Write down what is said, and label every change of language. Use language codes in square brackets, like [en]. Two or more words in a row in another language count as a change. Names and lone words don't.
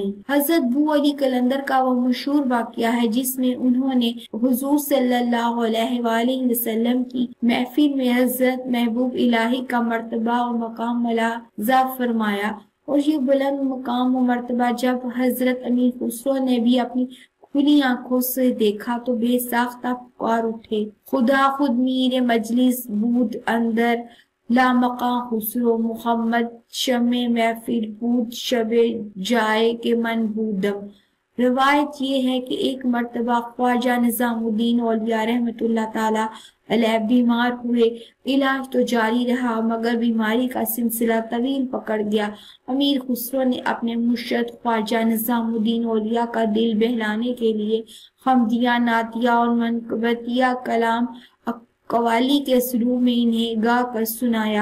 [ur] حضرت بو علی قلندر کا وہ مشہور واقعہ ہے جس میں انہوں نے حضور [ar] صلی اللہ علیہ وآلہ وسلم [ur] کی محفل میں حضرت محبوب الہی کا مرتبہ اور مقام ملاحظہ فرمایا، اور یہ بلند مقام و مرتبہ جب حضرت امیر خسرو نے بھی اپنی کھلی آنکھوں سے دیکھا تو بے ساختہ پکار اٹھے، [fa] خدا خود میر مجلس بود اندر لامقام خسرو محمد شمع محفل بود شب جائے کے من بودم۔ [ur] روایت یہ ہے کہ ایک مرتبہ خواجہ نظام الدین اولیاء [ar] رحمۃ اللہ تعالی علیہ [ur] بیمار ہوئے۔ علاج تو جاری رہا مگر بیماری کا سلسلہ طویل پکڑ گیا۔ امیر خسرو نے اپنے مرشد خواجہ نظام الدین اولیاء کا دل بہلانے کے لیے حمدیہ، نعتیہ اور منقبتیہ کلام قوالی کے سلو میں انہیں گا کر سنایا۔